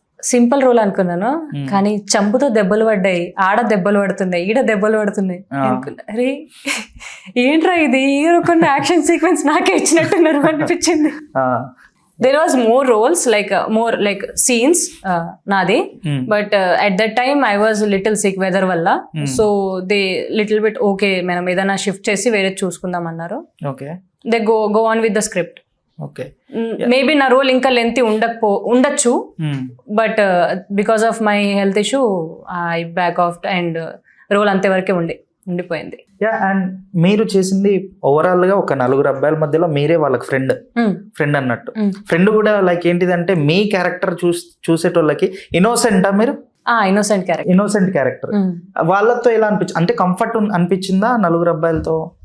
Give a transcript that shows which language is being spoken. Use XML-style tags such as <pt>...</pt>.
<te>Simple role అనుకున్నాను, కానీ చంపుతో దెబ్బలు పడ్డాయి, ఆడ దెబ్బలు పడుతున్నాయి, ఈడ దెబ్బలు పడుతున్నాయి అనుకున్నా. అరే ఏంట్రా ఇది, కొన్ని యాక్షన్ సీక్వెన్స్ నాకే ఇచ్చినట్టున్నారు అనిపించింది.</te> <en>There was more roles, more scenes naadi, but at that time I was a little sick weather valla, so they little bit okay</en> <te>manam edana shift chesi vere chusukundam annaru.</te> <en>Okay, they go on with the script. Okay, maybe</en> <te>na role inka lengthy undachu,</te> <en>but because of my health issue I back off and</en> <te>role ante varake ఉండిపోయింది. Yeah, and మీరు చేసింది overall గా ఒక 4 అబ్బాయిల మధ్యలో మీరే వాళ్ళకి friend అన్నట్టు. ఫ్రెండ్ కూడా లైక్ ఏంటిదంటే మీ క్యారెక్టర్ చూసేటోళ్ళకి ఇన్నోసెంటా మీరు? Innocent character. వాళ్ళతో ఎలా అనిపించింది, అంటే కంఫర్ట్ అనిపించిందా 4 అబ్బాయిలతో?</te>